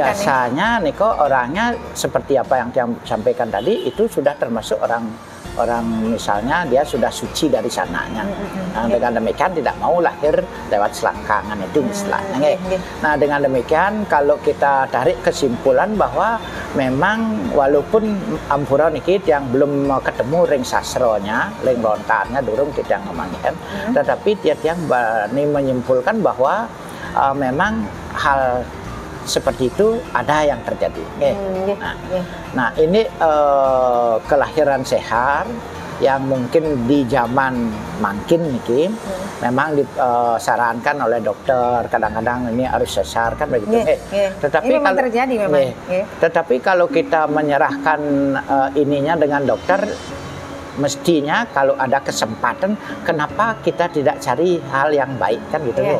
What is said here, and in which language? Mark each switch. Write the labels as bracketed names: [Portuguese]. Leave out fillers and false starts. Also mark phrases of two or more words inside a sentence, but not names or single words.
[Indonesian] Biasanya niko orangnya seperti apa yang saya sampaikan tadi, itu sudah termasuk orang misalnya dia sudah suci dari sananya. Nah, dengan demikian tidak mau lahir lewat selangkangan itu istilahnya. Nah, dengan demikian kalau kita tarik kesimpulan bahwa memang walaupun [Balinese] ampura niki [Indonesian] yang belum ketemu [Balinese] ring sastronya, ring lontarnya durung [Indonesian] kita ngomongin, tetapi yang berani menyimpulkan bahwa memang hal seperti itu ada yang terjadi. Nah, ini kelahiran sesar yang mungkin di zaman [Balinese] mangkin niki [Indonesian] memang disarankan oleh dokter, kadang-kadang ini harus sesar kan begitu. Tetapi ini memang kalau terjadi memang. Tetapi kalau kita menyerahkan ininya dengan dokter, mestinya kalau ada kesempatan, kenapa kita tidak cari hal yang baik kan gitu loh.